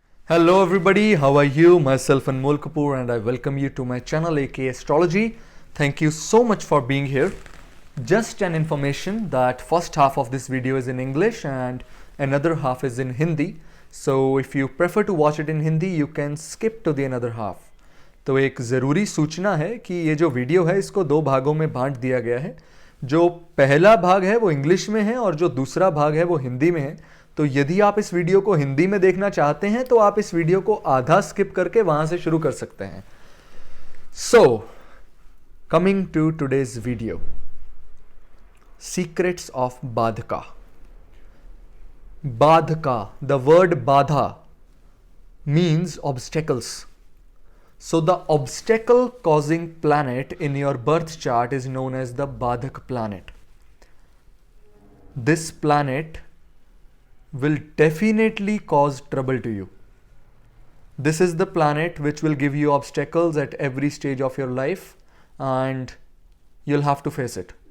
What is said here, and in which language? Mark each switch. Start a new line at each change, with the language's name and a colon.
English: Hello everybody, how are you? Myself Anmol Kapoor and I welcome you to my channel aka Astrology. Thank you so much for being here. Just an information that first half of this video is in English and another half is in Hindi. So if you prefer to watch it in Hindi, you can skip to the another half.
Hindi: तो एक ज़रूरी सूचना है कि ये जो video है इसको दो भागों में बांट दिया गया है. जो पहला भाग है वो इंग्लिश में है और जो दूसरा भाग है वो हिंदी में है. तो यदि आप इस वीडियो को हिंदी में देखना चाहते हैं तो आप इस वीडियो को आधा स्किप करके वहां से शुरू कर सकते हैं.
English: So coming to today's video, secrets of Badhaka. Badhaka, the word badha means obstacles. So the obstacle causing planet in your birth chart is known as the Badhak planet. This planet will definitely cause trouble to you. This is the planet which will give you obstacles at every stage of your life and you'll have to face it.